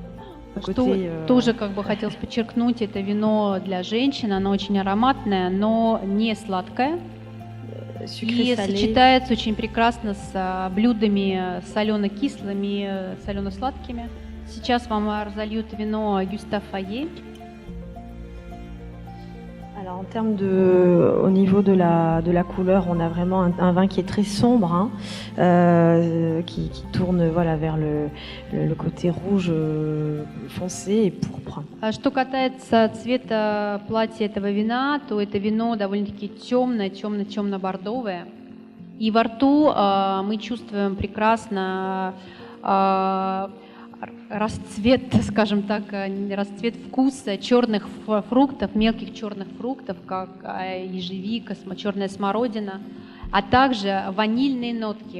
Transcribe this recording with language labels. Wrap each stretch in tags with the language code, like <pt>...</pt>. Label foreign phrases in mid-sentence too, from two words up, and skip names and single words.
<ru>Что тоже как бы хотелось подчеркнуть, это вино для женщин, оно очень ароматное, но не сладкое. И сочетается очень прекрасно с блюдами солено-кислыми, солено-сладкими. Сейчас вам разольют вино Гюстав Фае.</ru> <fr>Alors, au niveau de la couleur, on a vraiment un vin qui est très sombre, hein, qui tourne voilà, vers le côté rouge foncé et pourpre.</fr> <ru>Что касается цвета платья этого вина, то это вино довольно-таки темное, темно-бордовое. И во рту мы чувствуем прекрасно расцвет, скажем так, расцвет вкуса черных фруктов, мелких черных фруктов, как ежевика, черная смородина, а также ванильные нотки.</ru>